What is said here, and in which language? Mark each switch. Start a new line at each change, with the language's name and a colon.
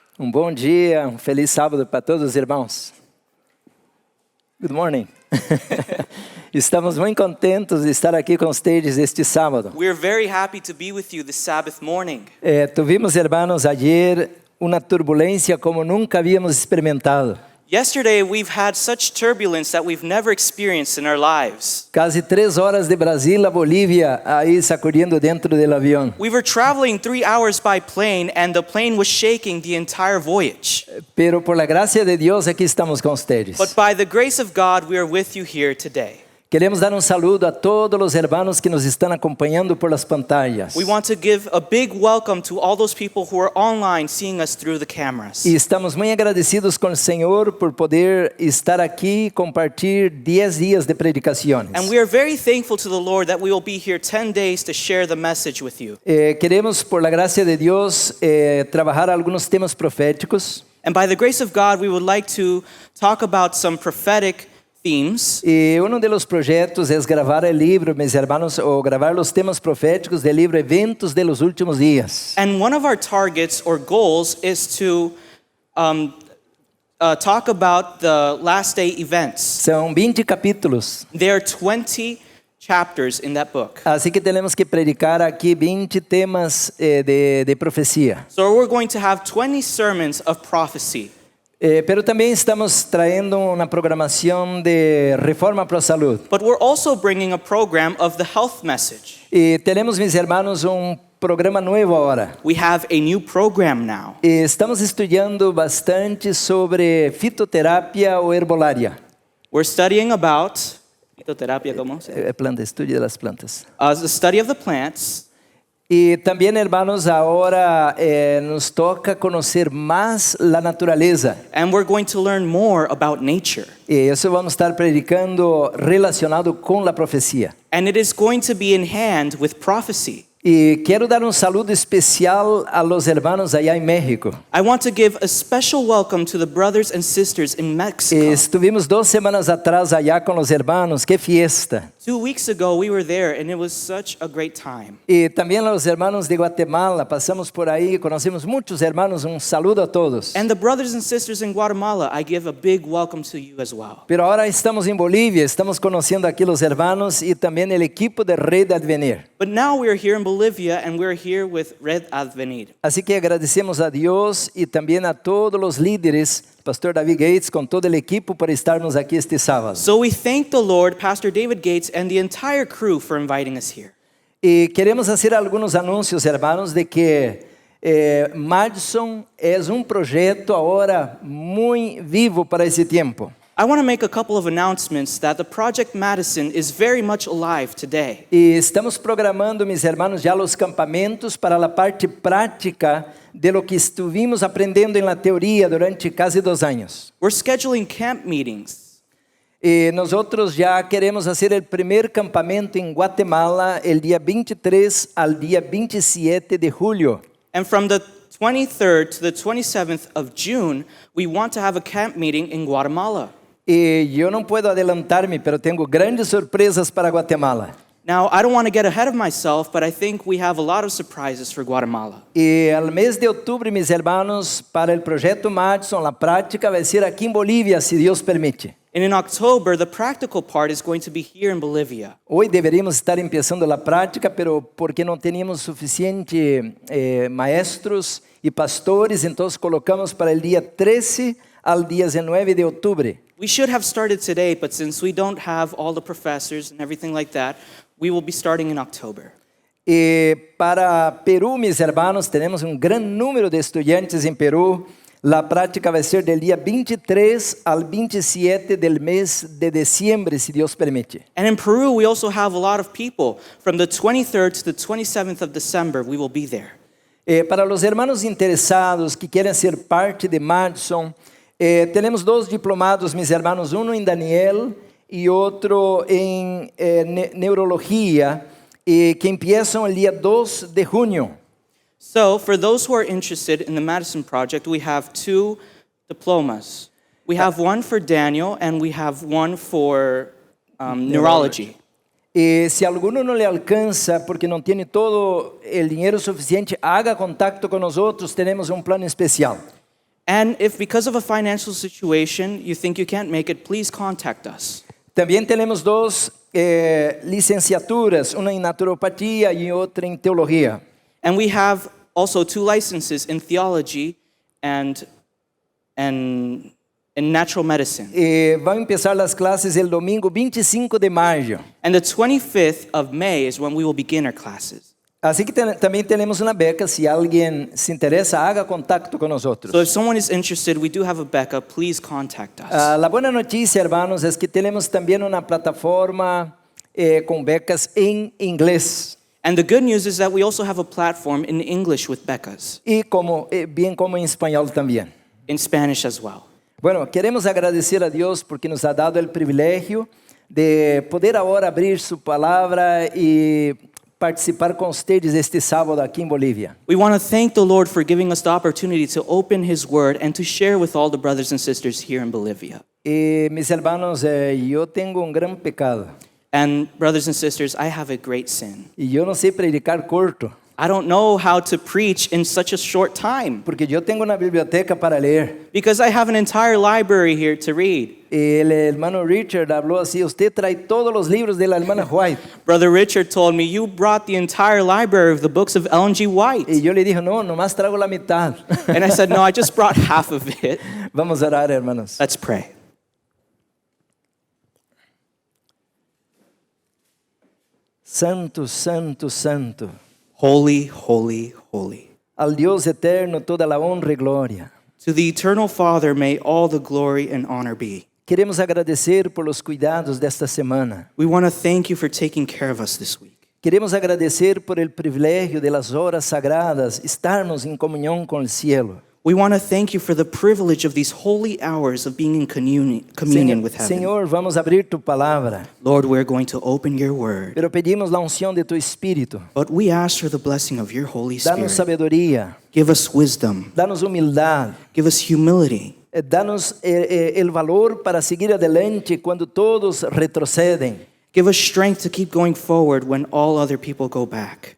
Portuguese: Bom dia, feliz sábado para todos os irmãos.
English: Good morning.
Portuguese: Estamos muito contentos de estar aqui com vocês este sábado.
English: We're very happy to be with you this Sabbath morning.
Spanish: Tuvimos, hermanos, ayer
Portuguese: uma turbulência como nunca havíamos experimentado.
English: Yesterday, we've had such turbulence that we've never experienced in our lives.
Portuguese: Quase 3 horas de Brasil a Bolívia, aí sacudindo dentro do avião.
English: We were traveling 3 hours by plane, and the plane was shaking the entire voyage.
Spanish: Pero por la gracia de
Portuguese: Deus aqui estamos com vocês.
English: But by the grace of God, we are with you here today.
Portuguese: Queremos dar saludo a todos os hermanos que nos estão acompanhando
Spanish: por las pantallas.
English: We want to give a big welcome to all those people who are online seeing us through the cameras.
Portuguese: E estamos muito agradecidos com o Senhor por poder estar aqui e compartilhar 10 dias de predicações.
English: And we are very thankful to the Lord that we will be here 10 days to share the message with you.
Portuguese: Queremos,
Spanish: por la gracia de
Portuguese: Deus, trabalhar alguns temas proféticos.
English: And by the grace of God, we would like to talk about some prophetic themes.
Portuguese: E um dos projetos é gravar o livro, meus irmãos, ou gravar os temas proféticos do livro Eventos de los Últimos Dias.
English: And one of our targets or goals is to talk about the last day events.
Portuguese: São 20 capítulos.
English: There are 20 chapters in that book.
Portuguese: Assim que temos que predicar aqui 20 temas de profecia.
English: So we're going to have 20 sermons of prophecy.
Portuguese: Pero também estamos trazendo uma programação de reforma para a saúde.
English: But we're also bringing a program of the health message.
Portuguese: E teremos, meus irmãos, programa novo agora.
English: We have a new program now.
Portuguese: E estamos estudando bastante sobre fitoterapia ou herbolaria.
English: We're studying about fitoterapia,
Spanish: ¿cómo se dice?
Portuguese: Planta, estudio das plantas.
English: The study of the plants.
Portuguese: E também, irmãos, agora nos toca conhecer mais a natureza.
English: And we're going to learn more about nature.
Portuguese: E isso vamos estar predicando relacionado com a profecia.
English: And it is going to be in hand with prophecy.
Portuguese: E quero dar saludo especial
Spanish: a los hermanos allá
Portuguese: em México.
English: I want to give a special welcome to the brothers and sisters in Mexico.
Spanish: Estuvimos 2 semanas atrás allá com os hermanos, que fiesta.
English: 2 weeks ago we were there and it was such a great time.
Portuguese: E também os hermanos de Guatemala, passamos por aí, conhecemos muitos hermanos, saludo a todos.
English: And the brothers and sisters in Guatemala, I give a big welcome to you as well.
Portuguese: Pero agora estamos em Bolívia, estamos conhecendo aqui os hermanos e também o equipo de Red Advenir.
English: But now we are here in Bolivia and we're here with Red Advenir.
Portuguese: Assim que agradecemos a Deus e também a todos os líderes, Pastor David Gates, com todo o equipo por estarmos aqui este sábado.
English: So we thank the Lord, Pastor David Gates, and the entire crew for inviting us here.
Portuguese: E queremos fazer alguns anúncios, hermanos, de que Madison é projeto agora muito vivo para esse tempo.
English: I want to make a couple of announcements that the Project Madison is very much alive today.
Portuguese: E estamos programando, meus irmãos, já os campamentos para a parte prática
Spanish: de lo que estuvimos
Portuguese: aprendendo na teoria durante quase 2 anos.
English: We're scheduling camp meetings.
Portuguese: E nós já queremos fazer o primeiro campamento em Guatemala, el dia 23 ao dia 27 de julho.
English: And from the 23rd to the 27th of June, we want to have a camp meeting in Guatemala.
Portuguese: E eu não posso adelantar-me, pero tenho grandes surpresas para Guatemala.
English: Now, I don't want to get ahead of myself, but I think we have a lot of surprises for Guatemala.
Portuguese: E no mês de outubro, meus irmãos, para o projeto Madison, a prática vai ser aqui em Bolívia, se Deus permite.
English: And in October, the practical part is going to be here in Bolivia.
Portuguese: Hoje deveríamos estar começando a prática, pero porque não tínhamos suficiente maestros e pastores, então colocamos para o dia 13 ao dia 19 de outubro.
English: We should have started today, but since we don't have all the professors and everything like that, we will be starting in October.
Portuguese: E para Peru, meus irmãos, temos grande número de estudantes em Peru. A prática vai ser do dia 23 ao 27 do mês de dezembro, se Deus permite.
English: And in Peru, we also have a lot of people. From the 23rd to the 27th of December, we will be there.
Portuguese: Para os hermanos interessados que querem ser parte de Madison, temos 2 diplomados, meus irmãos, em Daniel e outro em neurologia, que começam no dia 2 de junho.
English: So, for those who are interested in the Madison Project, we have 2 diplomas. We have one for Daniel and we have one for neurology.
Spanish: Si alguno no le alcanza porque no tiene todo el dinero suficiente, haga contacto con nosotros, tenemos un plan especial.
English: And if because of a financial situation you think you can't make it, please contact us.
Spanish: También tenemos dos licenciaturas, una en naturopatía y otra en teología.
English: And we have also 2 licenses in theology and in natural medicine.
Spanish: Van a empezar las clases el domingo 25 de mayo.
English: And the 25th of May is when we will begin our classes.
Spanish: Así que también tenemos una beca, si alguien se interesa, haga contacto con nosotros.
English: So if someone is interested, we do have a Becca. Please contact us.
Spanish: La buena noticia, hermanos, es que tenemos también una plataforma con becas en inglés.
English: And the good news is that we also have a platform in English with Beccas,
Spanish: Y bien como en español también.
English: in Spanish as well.
Spanish: Bueno, queremos agradecer a Dios porque nos ha dado el privilegio de poder ahora abrir su palabra y participar con ustedes este sábado aquí en Bolivia.
English: We want to thank the Lord for giving us the opportunity to open His Word and to share with all the brothers and sisters here in Bolivia.
Spanish: Mis hermanos, yo tengo un gran pecado
English: And brothers and sisters, I have a great sin.
Spanish: y yo no sé predicar corto
English: I don't know how to preach in such a short time
Spanish: porque yo tengo una biblioteca para leer.
English: because I have an entire library here to read.
Spanish: El hermano Richard habló así: usted trae todos los libros de la hermana White.
English: Brother Richard told me, you brought the entire library of the books of Ellen G. White.
Spanish: Y yo le dije: no, nomás traigo la mitad.
English: And I said, no, I just brought half of it.
Spanish: Vamos a orar, hermanos.
English: Let's pray.
Spanish: Santo, santo, santo.
English: Holy, holy, holy.
Spanish: Al Dios eterno toda la honra y gloria.
English: To the eternal Father may all the glory and honor be.
Spanish: Queremos agradecer por los cuidados desta semana.
English: We want to thank you for taking care of us this week.
Spanish: Queremos agradecer por el privilegio de las horas sagradas, estarmos en comunión con el cielo.
English: We want to thank you for the privilege of these holy hours of being in communion with heaven.
Spanish: Señor, vamos a abrir tu palabra,
English: Lord, we're going to open your word,
Spanish: pero pedimos la unción de tu Espíritu.
English: but we ask for the blessing of your Holy
Spanish: Danos
English: Spirit.
Spanish: sabiduría,
English: Give us wisdom.
Spanish: danos humildad,
English: Give us humility.
Spanish: danos el valor para seguir adelante cuando todos retroceden.
English: Give us strength to keep going forward when all other people go back.